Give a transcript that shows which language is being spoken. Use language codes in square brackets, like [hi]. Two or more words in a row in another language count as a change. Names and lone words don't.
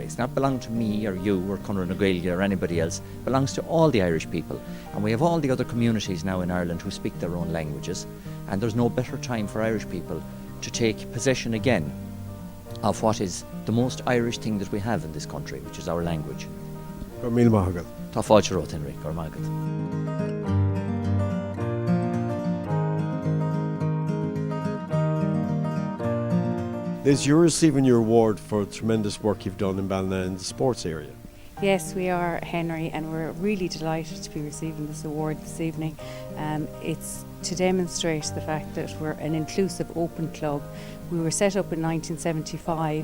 [en] It's not belong to me or you or Connaught na Gaeilge or anybody else. It belongs to all the Irish people. And we have all the other communities now in Ireland who speak their own languages, and there's no better time for Irish people to take possession again of what is the most Irish thing that we have in this country, which is our language. [ga] Míle maith agad. Tá fáilte rót, Henry, gur maith agad. [en] Liz, you're receiving your award for tremendous work you've done in Ballina in the sports area. Yes, we are, Henry, and we're really delighted to be receiving this award this evening. It's to demonstrate the fact that we're an inclusive, open club. We were set up in 1975.